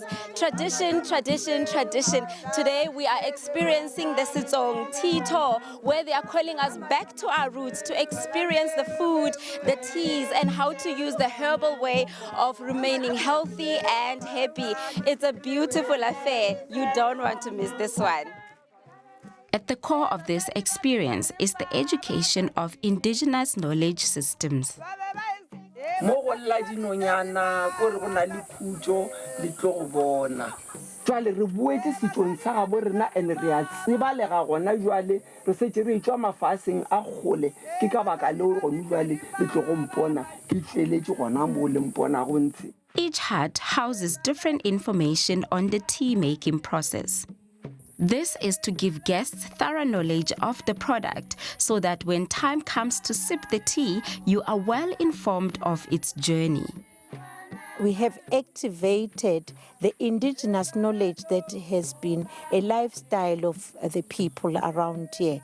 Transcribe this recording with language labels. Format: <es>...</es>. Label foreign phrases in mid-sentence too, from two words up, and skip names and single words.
<en>Tradition, tradition, tradition. Today we are experiencing the Sitsong Tea Tour, where they are calling us back to our roots to experience the food, the teas, and how to use the herbal way of remaining healthy and happy. It's a beautiful affair. You don't want to miss this one. At the core of this experience is the education of indigenous knowledge systems.</en> <st>Jwale re boetse setsong sa gabo rena ene re a tsebalega gona jwale re setse re tswa mafaseng a gole ke ka baka leo gone jwale le tlo go mpona ke tleletse gona mo le mpona go ntse.</st> <en>Each hut houses different information on the tea making process. This is to give guests thorough knowledge of the product so that when time comes to sip the tea, you are well informed of its journey. We have activated the indigenous knowledge that has been a lifestyle of the people around here.</en>